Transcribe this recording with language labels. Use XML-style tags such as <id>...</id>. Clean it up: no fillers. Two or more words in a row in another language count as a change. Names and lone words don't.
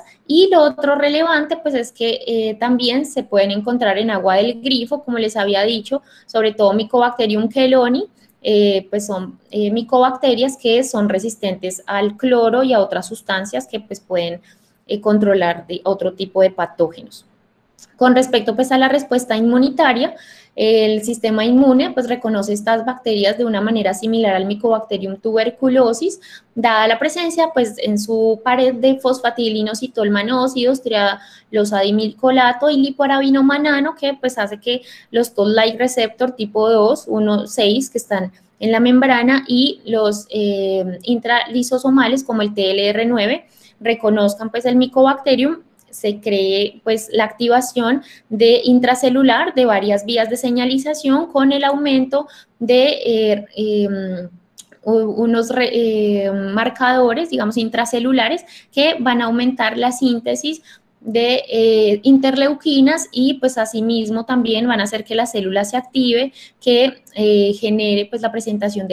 <es>Y lo otro relevante pues es que también se pueden encontrar en agua del grifo, como les había dicho, sobre todo Mycobacterium chelonis, pues son micobacterias que son resistentes al cloro y a otras sustancias que pues pueden controlar de otro tipo de patógenos. Con respecto pues a la respuesta inmunitaria, el sistema inmune pues reconoce estas bacterias de una manera similar al Mycobacterium tuberculosis, dada la presencia pues en su pared de fosfatilinositol manóxidos, trialosadimilcolato y lipoarabinomanano, que pues hace que los</es> <en>toll-like receptor</en> <es>tipo 2, 1, 6 que están en la membrana y los intralisosomales como el TLR9 reconozcan pues el Mycobacterium. Se cree pues la activación de intracelular de varias vías de señalización con el aumento de unos marcadores, digamos, intracelulares que van a aumentar la síntesis de interleuquinas y pues asimismo también van a hacer que la célula se active, que genere pues la presentación</es>